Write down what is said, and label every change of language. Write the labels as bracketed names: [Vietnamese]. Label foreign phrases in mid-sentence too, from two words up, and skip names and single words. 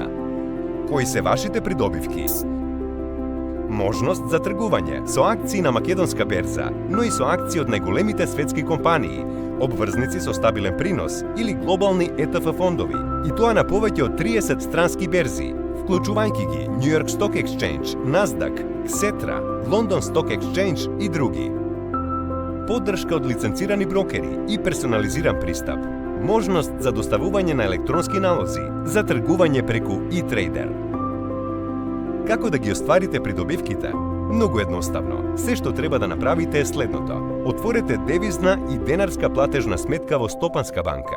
[Macedonian] Кои се вашите придобивки? Можност за тргување со акции на македонска берза, но и со акции од најголемите светски компании, обврзници со стабилен принос или глобални ETF фондови, и тоа на повеќе од 30 странски берзи, вклучувајќи ги New York Stock Exchange, Nasdaq, Xetra, London Stock Exchange и други. Поддршка од лиценцирани брокери и персонализиран пристап. Можност за доставување на електронски налози, за тргување преку e-Trader. Како да ги остварите придобивките? Многу едноставно. Се што треба да направите е следното. Отворете девизна и денарска платежна сметка во Стопанска банка.